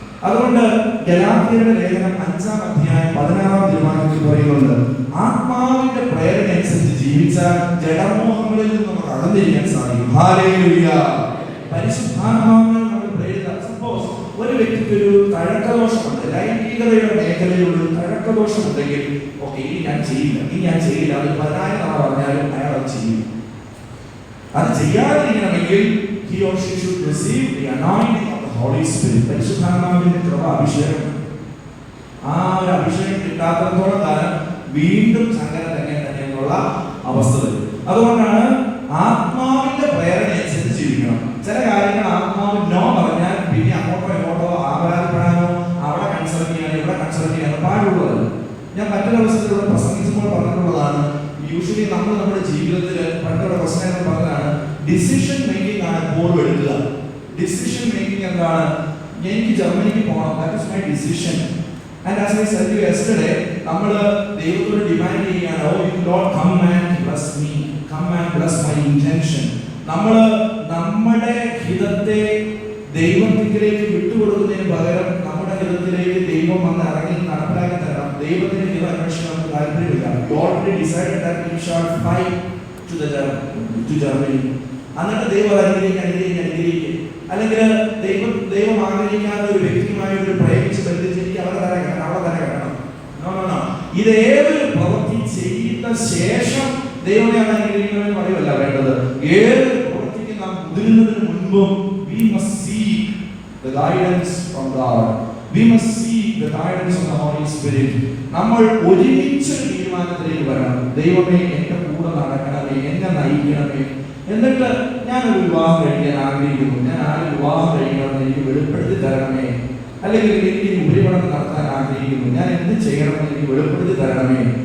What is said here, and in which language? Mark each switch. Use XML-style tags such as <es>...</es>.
<ml>അതുകൊണ്ട് ഗലാത്യരുടെ ലേഖനം 5-ാം അധ്യായം 16-ാം തിരുവാക്യത്തിൽ പറയുന്നുണ്ട്, ആത്മാവിന്റെ പ്രേരണ അനുസരിച്ച് ജീവിച്ചാൽ ജഡമോഹങ്ങളിൽ നിന്ന് നമുക്ക് അകന്നിരിക്കാൻ സാധിക്കും. ഹല്ലേലൂയ. പരിശുദ്ധാത്മാവിനെ നമ്മൾ പ്രേരിത. സപ്പോസ് ഒരു വ്യക്തിക്ക് ഒരു തഴക്കദോഷമുണ്ട്, ലൈംഗികതയുടെ മേഖലയിൽ ഒരു തഴക്കദോഷമുണ്ടെങ്കിൽ ഓക്കെ, ഇനി ഞാൻ ചെയ്യില്ല, അത് 10,000 തവണ പറഞ്ഞാലും അയാൾ അത് ചെയ്യും. അത് ചെയ്യാതിരിക്കണമെങ്കിൽ</ml> <en>he or she should receive the anointing of the Holy Spirit.</en> <ml>പരിശുദ്ധാത്മാവിന്റെ കൃപ അഭിഷേകം. ആ ഒരു അഭിഷേകം കിട്ടാത്തത്തോളം കാലം വീണ്ടും സങ്കര തന്നെയുള്ള അവസ്ഥ വരും. അതുകൊണ്ടാണ് ആത്മാവിന്റെ പ്രേരണ അനുസരിച്ച് ജീവിക്കണം. ചില കാര്യങ്ങൾ ആത്മാവ് നോ പറഞ്ഞാൽ പിന്നെ അങ്ങോട്ടോ ആപരാധപ്പെടാനോ അവിടെ കൺസൾട്ട് ചെയ്യാനോ ഇവിടെ കൺസൾട്ട് ചെയ്യാനോ പാടുള്ളതല്ല. ഞാൻ മറ്റൊരവസരത്തിലൂടെ പ്രസംഗിച്ചപ്പോൾ പറഞ്ഞിട്ടുള്ളതാണ്, യൂഷ്വലി നമ്മൾ നമ്മുടെ ജീവിതത്തിൽ പണ്ടുള്ള പ്രശ്നങ്ങൾ പറഞ്ഞതാണ് ഡിസിഷൻ മേക്കിംഗ് ആണ് എപ്പോഴും എടുക്കുക. ഡിസിഷൻ മേക്കിംഗ് എന്താണ്? എനിക്ക് ജർമ്മനിക്ക് പോകണം,</ml> <en>That is my decision. And as I said you yesterday,</en> <ml>നമ്മൾ ദൈവത്തോട് ഡിമാൻഡ് ചെയ്യുകയാണ്,</ml> <en>O you Lord come and bless me, come and bless my intention.</en> <ml>നമ്മൾ നമ്മുടെ ഹിതത്തെ ദൈവത്തിലേക്ക് വിട്ടുകൊടുക്കുന്നതിന് പകരം നമ്മുടെ ഹിതത്തിലേക്ക് ദൈവം വന്ന് ഇറങ്ങി നടപ്പിലാക്കി തരണം. ദൈവത്തിന്റെ ഹിത അന്വേഷണം നമുക്ക് താല്പര്യമില്ല.</ml> <en>You already decided that you shall fly to Germany.</en> <ml>എന്നിട്ട് ദൈവം അനുഗ്രഹിക്കുക. അല്ലെങ്കിൽ ദൈവം ആഗ്രഹിക്കാത്ത ഒരു വ്യക്തിയുമായിട്ട് പ്രേമിച്ച് ബന്ധിച്ചിരിക്കുക, അവിടെ തന്നെ കിടക്കണം. ഇത് ഏതൊരു പ്രവൃത്തി ചെയ്ത ശേഷം ദൈവമേ അത് അനുഗ്രഹിക്കണമെന്ന് പറയുമല്ല വേണ്ടത്. ഏതൊരു പ്രവൃത്തിക്ക് നാം മുതിരുന്നതിന് മുൻപും</ml> <en>we must seek the guidance from God. We must seek the guidance of the Holy Spirit.</en> <ml>നമ്മൾ ഒരുമിച്ച് തീരുമാനത്തിലേക്ക് വരണം. ദൈവമേ എന്റെ കൂടെ നടക്കണമേ, എന്നെ നയിക്കണമേ. എന്നിട്ട് ഞാനൊരു വിവാഹം കഴിക്കാൻ ആഗ്രഹിക്കുന്നു, ഞാൻ ആര് വിവാഹം കഴിക്കണമെന്ന് എനിക്ക് വെളിപ്പെടുത്തി തരണമേ. അല്ലെങ്കിൽ എനിക്ക് ഉപരിപഠനം നടത്താൻ ആഗ്രഹിക്കുന്നു, ഞാൻ എന്ത് ചെയ്യണമെന്ന് എനിക്ക് വെളിപ്പെടുത്തി തരണമേ.</ml>